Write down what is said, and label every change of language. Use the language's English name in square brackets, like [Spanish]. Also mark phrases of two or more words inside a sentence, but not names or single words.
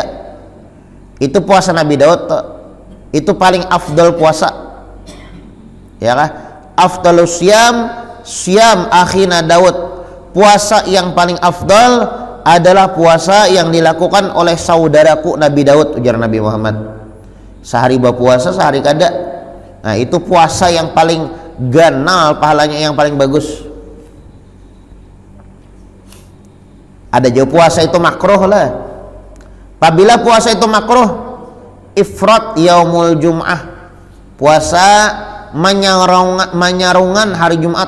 [Banjar] Itu puasa Nabi Daud tuh. Itu paling afdal puasa, ya kan? [Arabic] أفضل الصيام أخينا داود, [Indonesian] puasa yang paling afdal adalah puasa yang dilakukan oleh saudaraku Nabi Daud, [Banjar] ujar Nabi Muhammad. Sehari berpuasa sehari kada. Nah itu puasa yang paling ganal pahalanya, yang paling bagus. [Indonesian] Ada juga puasa itu makruh lah. Apabila puasa itu makruh, [Arabic] إفراد يوم الجمعة, [Indonesian] puasa menyarungan hari Jumat.